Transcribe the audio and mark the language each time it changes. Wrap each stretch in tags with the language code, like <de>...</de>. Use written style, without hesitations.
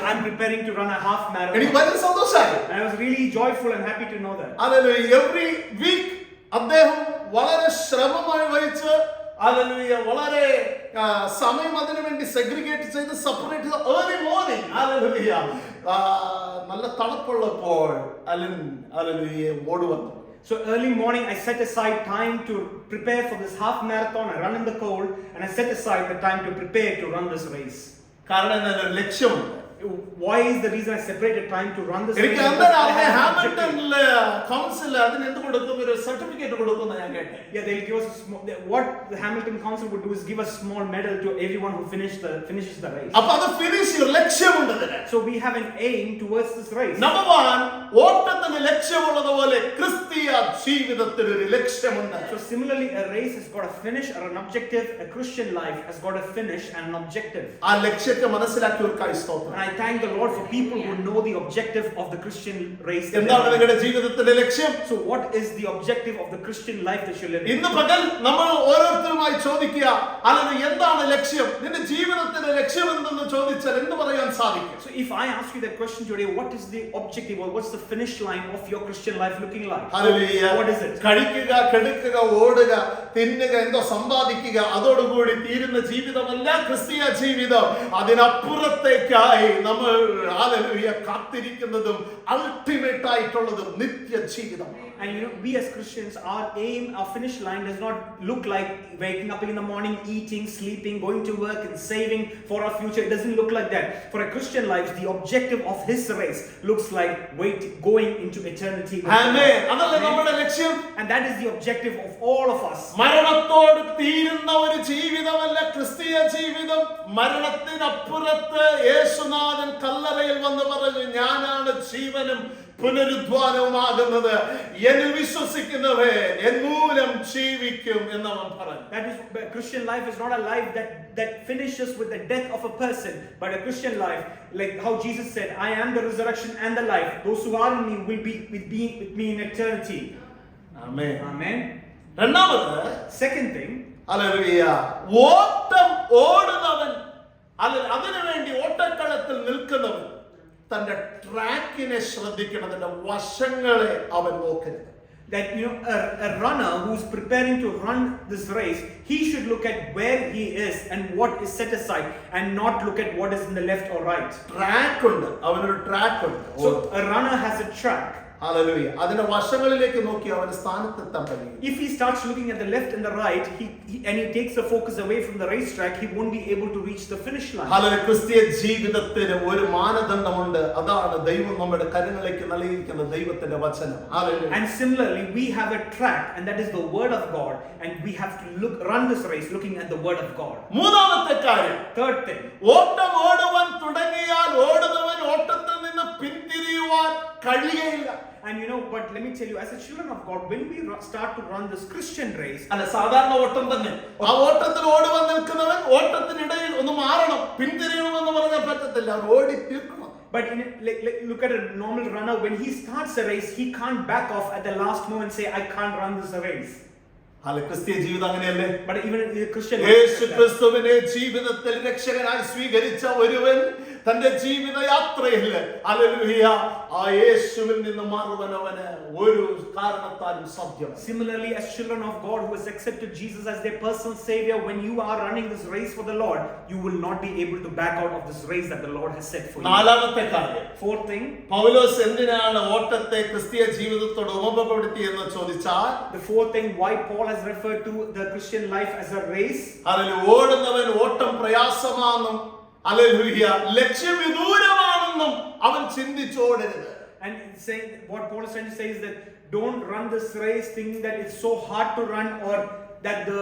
<en>I'm preparing to run a half marathon.</en> <ml>എനിക്ക് ഭയങ്കര സന്തോഷമായി.</ml> <en>And I was really joyful and happy to know that.</en> <ml>Hallelujah. Every week അദ്ദേഹം വളരെ ശ്രമമായി വഹിച്ച് hallelujah വളരെ സമയം അതിനു വേണ്ടി സെഗ്രിഗേറ്റ് ചെയ്ത് സെപ്പറേറ്റ് ചെയ്ത് ഏർലി മോർണിംഗ് ഹല്ലേലൂയ നല്ല തണുപ്പുള്ളപ്പോൾ hallelujah ഓടുവന്നു.</ml> <en>So early morning I set aside time to prepare for this half marathon. I run in the cold and I set aside the time to prepare to run this race.</en> <ml>കാരണം എന്താണ്? ലക്ഷ്യമുണ്ട്.</ml> <en>Why is the reason I separated time to run this race?</en> <ml>എനിക്ക്</ml> <en>Because I</en> <ml>അന്നേരം</ml> <en>have an objective.</en> <ml>ഹാമിൽട്ടണിലെ council അതിന് എന്ത് കൊടുക്കും? ഒരു certificate കൊടുക്കുന്ന ഞാൻ കേട്ടെ.</ml> <en>Yeah, they'll give us a small, what the Hamilton Council would do is give a small medal to everyone who finishes the race.</en> <ml>അപ്പൊ അത് ഫിനിഷ് ലക്ഷ്യമുണ്ട് അതിന്.</ml> <en>So we have an aim towards this race.</en> <ml>Number 1, ഓട്ടത്തിന് ലക്ഷ്യമുള്ളതുപോലെ ക്രിസ്തീയ ജീവിതത്തിന് ഒരു ലക്ഷ്യമുണ്ട്.</ml> <en>So similarly, a race has got a finish or an objective. A Christian life has got a finish and an objective.</en> <ml>ആ ലക്ഷ്യത്തെ മനസ്സിലാക്കിയവർക്കായി സ്തോത്രം.</ml> <en>And I thank the Lord for people who know the objective of the Christian race.</en> <ml>എന്താണ് നിങ്ങളുടെ ജീവിതത്തിന്റെ ലക്ഷ്യം?</ml> <en>So what is the objective of the Christian life that you're living?</en> <ml>ഇന്ന് പകൽ നമ്മൾ ഓരോരുത്തരുമായി ചോദിക്കുക, അല്ലെങ്കിൽ എന്താണ് ലക്ഷ്യം? നിന്റെ ജീവിതത്തിന്റെ ലക്ഷ്യം എന്തെന്ന് ചോദിച്ചാൽ എന്ത് പറയാൻ സാധിക്കും?</ml> <en>So if I ask you that question today, what is the objective or what's the finish line of your Christian life looking like?</en> <ml>Hallelujah.</ml> <en>What is it?</en> <ml>കഴിക്കുക, കെടുക്കുക, ഓടുക, തിന്നുക, എന്തോ സമ്പാദിക്കുക, അതോടുകൂടി തീരുന്ന ജീവിതമല്ല ക്രിസ്തീയ ജീവിതം. അതിനപ്പുറത്തേക്കായി നമ്മൾ ഹല്ലേലൂയ കാത്തിരിക്കുന്നതും അൾട്ടിമേറ്റ് ആയിട്ടുള്ളതും നിത്യ ജീവിതമാണ്.</ml> <en>And you know, we as Christians, our aim, our finish line does not look like waking up in the morning, eating, sleeping, going to work and saving for our future. It doesn't look like that. For a Christian life, the objective of his race looks like going into eternity.</en> <ml>ആമേൻ. അതല്ലേ നമ്മുടെ ലക്ഷ്യം.</ml> <en>And that is the objective of all of us.</en> <ml>മരണത്തോട് തീരുന്ന ഒരു ജീവിതമല്ല ക്രിസ്തീയ ജീവിതം. മരണത്തിനപ്പുറത്ത് യേശുനാഥൻ കല്ലറയിൽ വന്ന് പറഞ്ഞു, ഞാനാണ് ജീവനും പുനരുദ്ധാനവുമാകുന്നത്, എന്നിൽ വിശ്വസിക്കുന്നവൻ എന്നൂലം ജീവിക്കും എന്നവൻ പറഞ്ഞു.</ml> <en>That is, Christian life is not a life that finishes with the death of a person, but a Christian life, like how Jesus said, I am the resurrection and the life. Those who are in me will be with me in eternity.</en> <ml>Amen.</ml> <en>Amen.</en> <ml>രണ്ടാമത്,</ml> <en>Second thing,</en> <ml>hallelujah, ഓട്ടം ഓടുന്നവൻ അതിനു വേണ്ടി ഓട്ടക്കളത്തിൽ നിൽക്കുന്നവൻ തന്റെ ട്രാക്കിനെ ശ്രദ്ധിക്കണം, തന്റെ വശങ്ങളെ അവൻ നോക്കരുത്.</ml> <en>that you know, a runner who's preparing to run this race, he should look at where he is and what is set aside and not look at what is in the left or right.</en> <ml>Track ഉണ്ട്, അവനൊരു track ഉണ്ട്.</ml> <en>So a runner has a track.</en> <ml>Hallelujah. അതിന്റെ വശങ്ങളിലേക്ക് നോക്കി അവന് സ്ഥാനത്തെത്താൻ കഴിയും.</ml> <en>If he starts looking at the left and the right, and he takes the focus away from the racetrack, he won't be able to reach the finish line.</en> <ml>Hallelujah. ക്രിസ്തീയ ജീവിതത്തിന് ഒരു മാനദണ്ഡമുണ്ട്, അതാണ് ദൈവം നമ്മുടെ കരങ്ങളിലേക്ക് നൽകിയിരിക്കുന്ന ദൈവത്തിന്റെ വചനം. Hallelujah.</ml> <en>And similarly, we have a track, and that is the word of God, and we have to run this race looking at the word of God.</en> <ml>മൂന്നാമത്തെ കാര്യം,</ml> <en>Third thing,</en> <ml>ഓട്ടം ഓടുവാൻ തുടങ്ങിയാൽ ഓടുന്നവൻ ഓട്ടത്തിൽ നിന്ന് പിന്തിരിയുവാൻ കഴിയുകയില്ല.</ml> <en>and you know, but let me tell you, as a children of God, when we start to run this Christian race,</en> <ml>അല്ല, സാധാരണ ഓട്ടം തന്നെ. ആ ഓട്ടത്തിൽ ഓടുവാൻ നിൽക്കുന്നവൻ ഓട്ടത്തിനിടയിൽ ഒന്ന് മാറണം, പിന്തിരിയണമെന്ന് പറഞ്ഞാൽ പറ്റത്തില്ല, ഓടി തീർക്കണം.</ml> <en>but look at a normal runner. When he starts a race, he can't back off at the last moment and say, I can't run this race.</en> <ml>അല്ല, ക്രിസ്തീയ ജീവിതം അങ്ങനെയല്ലേ?</ml> <en>But even in the Christian</en> <ml>Yeshu</ml> <en>life,</en> <ml>ക്രിസ്തുവിനെ ജീവിതത്തിൽ രക്ഷകനായി സ്വീകരിച്ച ഒരുവൻ തന്റെ ജീവിത യാത്രയിൽ ഹല്ലേലൂയ ആ യേശുവിൽ നിന്ന് മാറുവാൻ അവന് ഒരു കാരണത്താലും സാധ്യമല്ല.</ml> <en>Similarly, as children of God who has accepted Jesus as their personal savior, when you are running this race for the Lord, you will not be able to back out of this race that the Lord has set for you.</en> <ml>നാലാമത്തെ കാര്യം,</ml> <en>Fourth thing,</en> <ml>പൗലോസ് എന്തിനാണ് ഓട്ടത്തെ ക്രിസ്തീയ ജീവിതത്തോട് ഉപമപ്പെടുത്തിയെന്ന് ചോദിച്ചാൽ,</ml> <en>the fourth thing, why Paul has referred to the Christian life as a race.</en> <ml>Hallelujah ഓടുന്നവൻ ഓട്ടം പ്രയാസമാണെന്നും hallelujah ലക്ഷ്യം വിദൂരമാണെന്നും അവൻ ചിന്തിച്ചോടരുത്.</ml> <en>And saying what Paul is trying to say is that don't run this race thinking that it's so hard to run, or that</en>